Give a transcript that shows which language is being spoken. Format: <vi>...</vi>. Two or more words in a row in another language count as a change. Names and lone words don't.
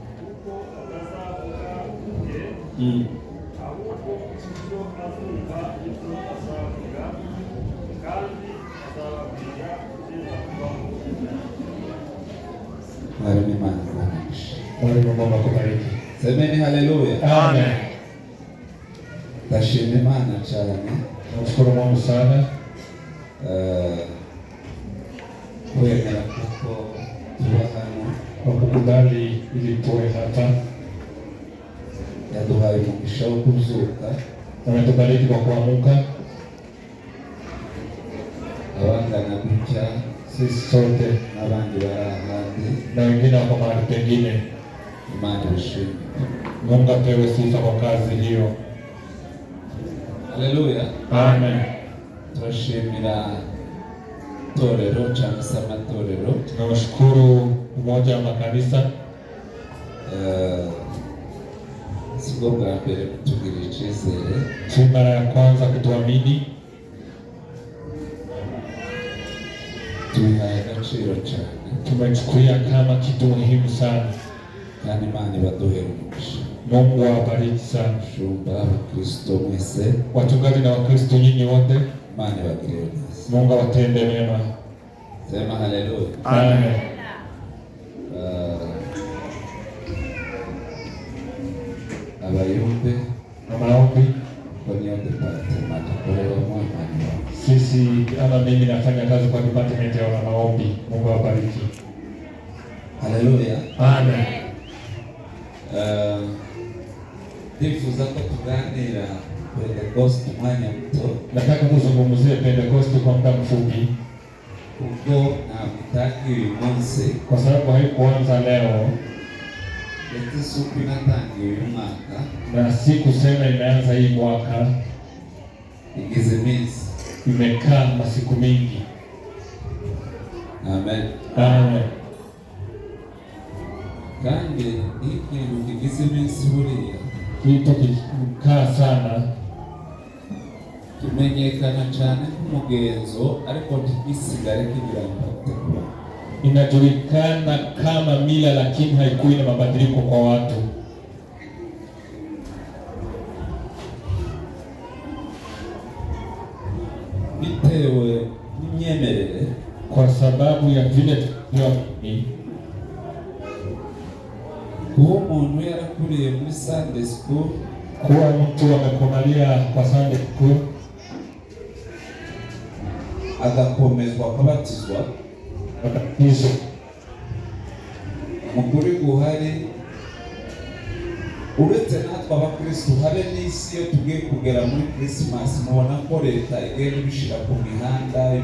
<sw>Mwalimu Mungu akubariki. Semeni haleluya. Amen.</sw> <rw>Tashime Imana cyane.</rw> <sw>Namshukuru Mungu sana</sw> <rw>kwemera kuko tuba hano,</rw> <sw>kwa kukubali ili tuwe hapa.</sw> <rw>Yaduhaye umugisha wo kuzuka,</rw> <sw>ametubariki kwa kuamka.</sw> <rw>Abangana gutya</rw> <sw>sisi sote</sw> <rw>n'abandi bari ahandi</rw> <sw>na wengine wako mahali pengine.</sw> <rw>Imana ishimwe.</rw> <sw>Mungu apewe sifa kwa kazi hiyo. Haleluya. Amen.</sw> <rw>Turashimira torero cyangwa se amatorero.</rw> <sw>Tunashukuru umoja wa makanisa.</sw> <rw>Sibwo bwa mbere kutugirira icyizere,</rw> <sw>si mara ya kwanza kutuamini.</sw> <rw>Tubihaye agaciro cyane,</rw> <sw>tumechukulia kama kitu muhimu sana,</sw> <rw>kandi Imana ibaduhere umugisha.</rw> <sw>Mungu awabariki sana.</sw> <rw>Shumba Kristo mwese,</rw> <sw>wachungaji na Wakristo nyinyi wote,</sw> <rw>Imana ibagirire neza.</rw> <sw>Mungu awatende mema. Sema haleluya. Amen.</sw> <rw>Abayumbe</rw> <sw>na maombi kwa niyo department</sw> <rw>akorera Imana.</rw> <sw>Sisi ama mimi nafanya kazi kwa department ya maombi. Mungu awabariki. Haleluya. Amen.</sw> <rw>Ndifuza ko tuganira Pentecost umwanya muto.</rw> <sw>Nataka kuzungumzia Pentecost kwa muda mfupi,</sw> <rw>kuko nakutangiye uyu munsi,</rw> <sw>kwa sababu haikuanza leo</sw> <rw>ndetse</rw> <sw>siku inatangiye</sw> <rw>uyu mwaka,</rw> <sw>na si kusema imeanza hii mwaka,</sw> <rw>igize iminsi,</rw> <sw>imekaa masiku mingi. Amen. Amen.</sw> <rw>Kandi ikintu kigize iminsi buriya</rw> <sw>kitu kikaa sana</sw> <rw>kimenyekana cyane nk'umugenzo, ariko ntigisigare kigira impact.</rw> <sw>Inajulikana kama mila, lakini haikuwi na mabadiliko kwa watu.</sw> <rw>Bitewe n'imyemerere,</rw> <sw>kwa sababu ya vile</sw> <rw>kuba umuntu yarakuriye muri</rw> <en>Sunday school,</en> <sw>kuwa mtu amekomalia kwa</sw> <en>Sunday school</en> <rw>agakomezwa akabatizwa, akabatizwa, mukuri guhari uretse natwe abakristo habe n'isi yo tugiye kugera muri Christmas, mubona ko leta igenda ibishira ku mihanda.</rw>